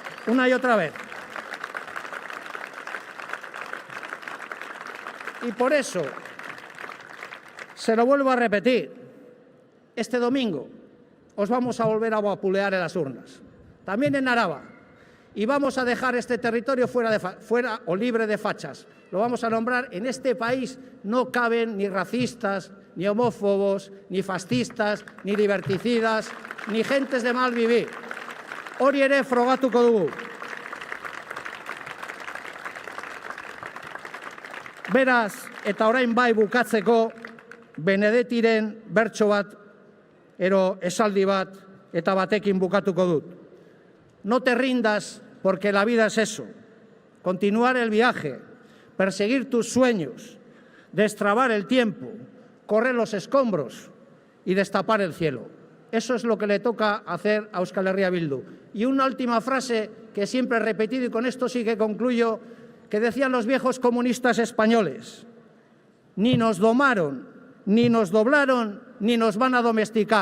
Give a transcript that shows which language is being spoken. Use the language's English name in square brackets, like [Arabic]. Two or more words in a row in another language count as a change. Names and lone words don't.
[Spanish] Y por eso, se lo vuelvo a repetir, este domingo os vamos a volver a vapulear en las urnas, también en Araba, y vamos a dejar este territorio fuera o libre de fachas. Lo vamos a nombrar. En este país no caben ni racistas, ni homófobos, ni fascistas, ni liberticidas, ni gentes de mal vivir. [Basque] Hori ere frogatuko dugu. Beraz, eta orain bai bukatzeko, Benedettiren bertso bat, esaldi bat, eta batekin bukatuko dut. [Spanish] No te rindas, porque la vida es eso. Continuar el viaje, perseguir tus sueños, destrabar el tiempo, correr los escombros y destapar el cielo. Eso es lo que le toca hacer a Euskal Herria Bildu. Y una última frase que siempre he repetido, y con esto sí que concluyo, que decían los viejos comunistas españoles: ni nos domaron, ni nos doblaron, ni nos van a domesticar.